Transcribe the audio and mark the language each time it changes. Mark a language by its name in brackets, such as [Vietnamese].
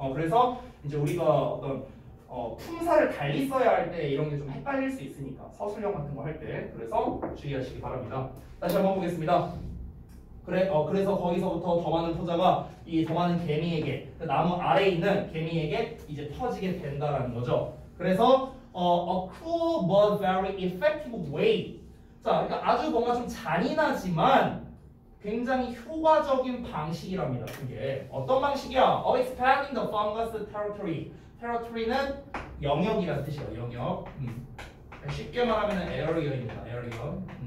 [Korean] 그래서 이제 우리가 어떤 품사를 달리 써야 할 때 이런 게 좀 헷갈릴 수 있으니까 서술형 같은 거 할 때 그래서 주의하시기 바랍니다. 다시 한번 보겠습니다. 그래서 거기서부터 더 많은 포자가 이 더 많은 개미에게 그 나무 아래에 있는 개미에게 이제 퍼지게 된다라는 거죠. 그래서 [English] a cruel but very effective way. [Korean] 자, 그러니까 아주 뭔가 좀 잔인하지만 굉장히 효과적인 방식이랍니다. 그게 어떤 방식이야? [English] Of expanding the fungus territory. [Korean] territory는 영역이라는 뜻이에요. 영역. 쉽게 말하면 에어리어입니다. 에어리어.